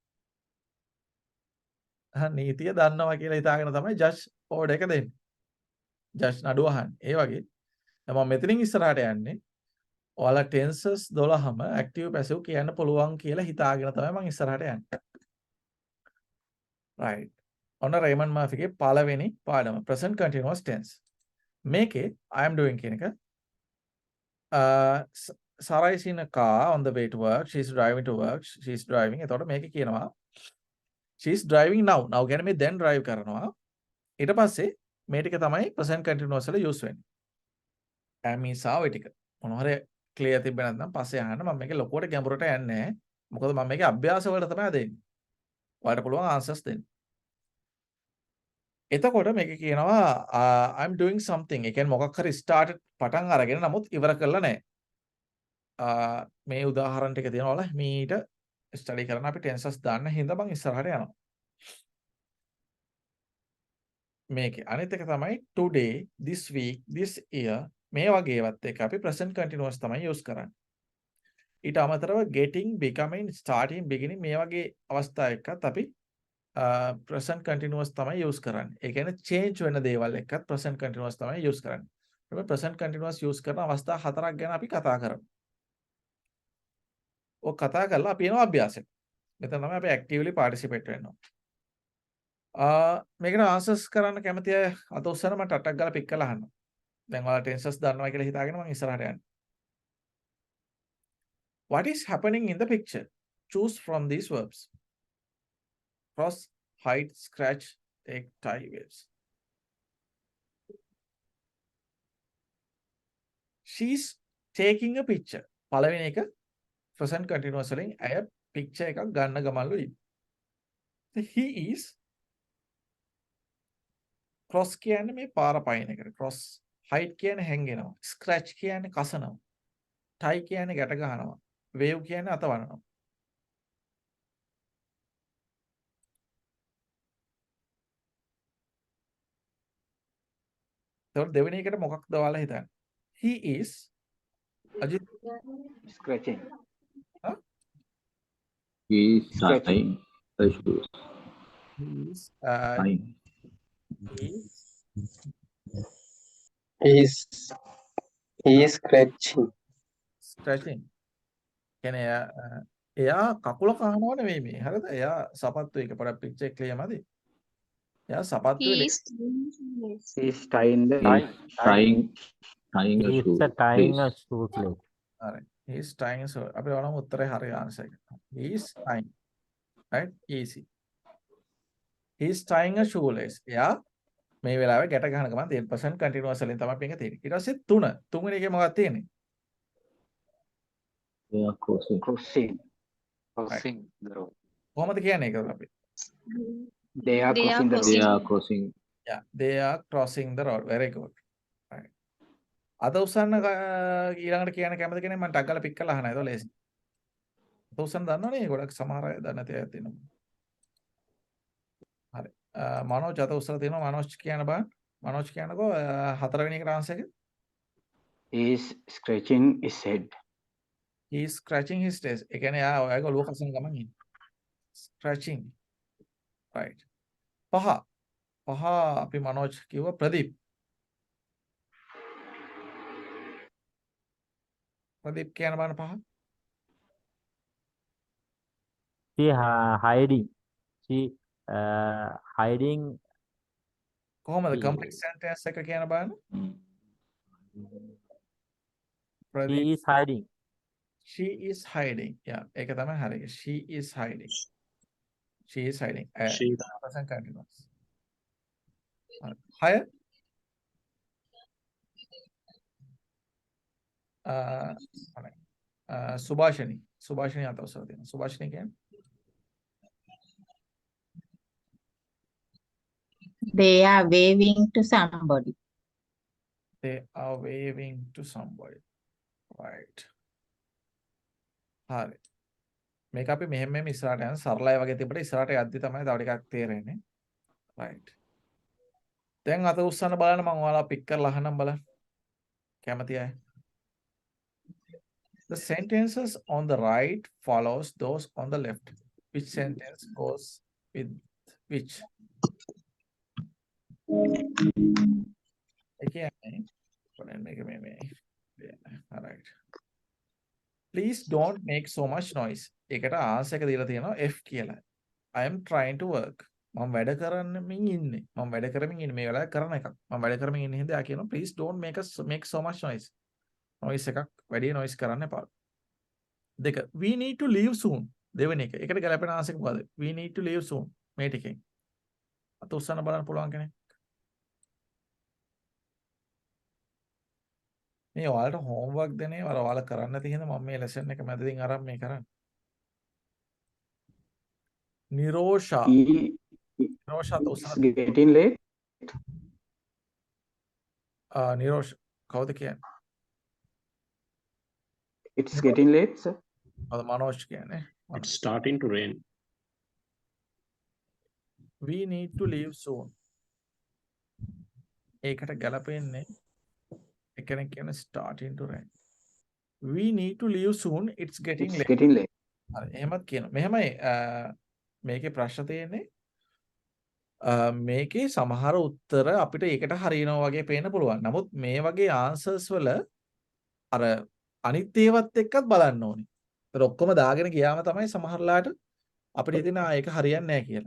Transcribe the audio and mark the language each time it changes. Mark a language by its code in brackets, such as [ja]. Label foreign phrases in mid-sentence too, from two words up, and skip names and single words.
[si] නීතිය දන්නවා කියලා හිතාගෙන තමයි [en] judge order [si] එක දෙන්නේ ජජ් නඩුව අහන්නේ ඒ වගේ දැන් මම මෙතනින් ඉස්සරහට යන්නේ ඔයාලා ටෙන්සස් 12ම [en] active passive [si] කියන්න පුළුවන් කියලා හිතාගෙන තමයි මම ඉස්සරහට යන්නේ right ඔන්න රේමන්ඩ් මර්ෆිගේ පළවෙනි පාඩම [en] present continuous tense. මේකේ I am doing [si] කියන එක [en] Sarah is in a car on the way to work. She is driving to work. She is driving. [si] එතකොට මේකේ කියනවා [en] she is driving now. [si] now කියන්නේ මේ දැන් drive කරනවා. ඊට පස්සේ මේ ටික තමයි [en] present continuous [si] වල use වෙන්නේ. [en] am is [si] ආව ටික. මොනවා හරි clear තිබ්බ නැත්නම් පස්සේ අහන්න මම මේකේ ලොකුවට ගැඹුරට යන්නේ නැහැ. මොකද මම මේකේ අභ්‍යාස වලට තමයි දෙන්නේ. ඔයාලට පුළුවන් answers දෙන්න. එතකොට මේක කියනවා [en] I'm doing something. [si] ඒ කියන්නේ මොකක් හරි start පටන් අරගෙන නමුත් ඉවර කරලා නැහැ. මේ උදාහරණ ටික තියෙනවා වල මීට ස්ටඩි කරන අපි ටෙන්සස් දාන්න හින්දා මම ඉස්සරහට යනවා. මේකේ අනිත් එක තමයි [en] today, this week, this year [si] මේ වගේ ඒවත් එක අපි [en] present continuous [si] තමයි use කරන්නේ. ඊට අමතරව [en] getting, becoming, starting, beginning [si] මේ වගේ අවස්ථා එක්කත් අපි [en] present continuous [si] තමයි use කරන්නේ. ඒ කියන්නේ change වෙන දේවල් එක්කත් [en] present continuous [si] තමයි use කරන්නේ. අපි [en] present continuous use [si] කරන අවස්ථා 4ක් ගැන අපි කතා කරමු. ඔය කතා කරලා අපි එනවා අභ්‍යාසෙට. මෙතන තමයි අපි [en] actively participate [si] වෙන්න ඕනේ. මේකට answers කරන්න කැමති අය අත උස්සන මම ටටක් ගාලා පික් කරලා අහන්න. දැන් ඔයාලා tenses දන්නවා කියලා හිතාගෙන මම ඉස්සරහට යන්නේ. [en] What is happening in the picture? Choose from these verbs. Cross, hide, scratch, take, tie, waves. She's taking a picture. [si] පළවෙනි එක [en] present continuous [si] වලින් අය picture එකක් ගන්න ගමන්ලු ඉන්නේ. [en] He is cross [si] කියන්නේ මේ පාර පයින් එකට. [en] cross, hide [si] කියන්නේ හැංගෙනවා. scratch කියන්නේ කසනවා. tie කියන්නේ ගැට ගන්නවා. wave කියන්නේ අතවනවා. එතකොට දෙවෙනි එකට මොකක්ද ඔයාලා හිතන්නේ? [en] He is අජිත් Scratching. He is tying the shoes. he is Tying. He is scratching. scratching. [si] කියන්නේ එයා කකුල කහනව නෙවෙයි මේ. හරිද? එයා සපත්තු එක පොඩක් පික්චර් එක ක්ලියර් මදි. එයා සපත්තුවේ [en] He is tying the Tying a It's shoe. a tying a Please. shoelace. [si] හරි. [en] he is tying so [si] අපි බලමු උත්තරේ හරි ආන්සර් එක. [en] he is tying. right? easy. he is tying a shoelace. [si] එයා මේ වෙලාවේ ගැට ගන්න ගමන් 10% continuous වලින් තමයි මේක තියෙන්නේ. ඊට පස්සේ 3. තුන්වෙනි එකේ මොකක්ද තියෙන්නේ? [en] They are crossing. crossing the road. [si] කොහොමද කියන්නේ ඒක අපි? [en] They are crossing the They road. are crossing. yeah, they are crossing the road. very good. right. [si] අද උස්සන්න ඊළඟට කියන්න කැමති කෙනෙක් මම ටක් ගාලා පික් කරලා අහනවා. ඒක ලේසි. අද උස්සන්න දන්නවනේ ගොඩක් සමහර අය දන්නේ නැති අය තියෙනවා. හරි. මනෝජ් අත උස්සලා තියෙනවා. මනෝජ් කියන්න බෑ. මනෝජ් කියන්නකෝ හතරවෙනි එකට ආන්සර් එක. [en] He is scratching his head. he is scratching his face. [si] ඒ කියන්නේ එයා ඔයගොල්ලෝ ඔළුව කසන ගමන් ඉන්නේ. [en] scratching. right. [si] පහ අපි මනෝජ් කිව්වා ප්‍රදීප්. ප්‍රදීප් කියන බාන පහ. [en] She hiding. She hiding. [si] කොහොමද complete sentence එක කියන බාන? [en] She is hiding. she is hiding. yeah [si] ඒක තමයි හරි. [en] she is hiding. she is hiding. present continuous. [si] හය සුභාෂිනී අත උස්සලා තියෙනවා. සුභාෂිනී කියන්නේ [en] They are waving to somebody. they are waving to somebody. right. [si] හරි. මේක අපි මෙහෙම ඉස්සරහට යන සරලයි වගේ තිබ්බට ඉස්සරහට යද්දි තමයි තව ටිකක් තේරෙන්නේ. [en] right. [si] දැන් අත උස්සන්න බලන්න මම ඔයාලා පික් කරලා අහනම් බලන්න. කැමති අය? [en] The sentences on the right follows those on the left. Which sentence goes with which? Again, all right. Please don't make so much noise. [si] ඒකට ආන්සර් එක දීලා තියෙනවා F කියලා. [en] I am trying to work. [si] මම වැඩ කරමින් ඉන්නේ. මේ වෙලාවේ කරන එකක්. මම වැඩ කරමින් ඉන්න හින්දා කියනවා [en] please don't make so much noise. [si] noise එකක් වැඩි noise කරන්න එපා. දෙක [en] we need to leave soon. [si] දෙවෙනි එක. ඒකට ගැලපෙන ආන්සර් මොකද? [en] we need to leave soon. [si] මේ ටිකෙන්. අත උස්සන්න බලන්න පුළුවන් කෙනෙක්. මේ ඔයාලට homework දෙනේ ඔයාලා කරන්න නැති හින්දා මම මේ lesson එක මැදදී අරන් මේ කරන්නේ. නිරෝෂා අත උස්සන්න. [en] Getting late. [si] නිරෝෂ කවුද කියන්නේ? [en] It's getting late, sir. [si] අද මනෝජ් කියන්නේ. [en] It's starting to rain. we need to leave soon. [si] ඒකට ගැලපෙන්නේ එකෙනෙක් කියන [en] starting to rain. we need to leave soon, it's getting It's late. getting late. [si] හරි එහෙමත් කියනවා. මෙහෙමයි මේකේ ප්‍රශ්න තියෙන්නේ මේකේ සමහර උත්තර අපිට ඒකට හරියනවා වගේ පේන්න පුළුවන්. නමුත් මේ වගේ ආන්සර්ස් වල අර අනිත් ඒවත් එක්කත් බලන්න ඕනේ. ඒතර ඔක්කොම දාගෙන ගියාම තමයි සමහරලාට අපිට හිතෙන ඒක හරියන්නේ නැහැ කියලා.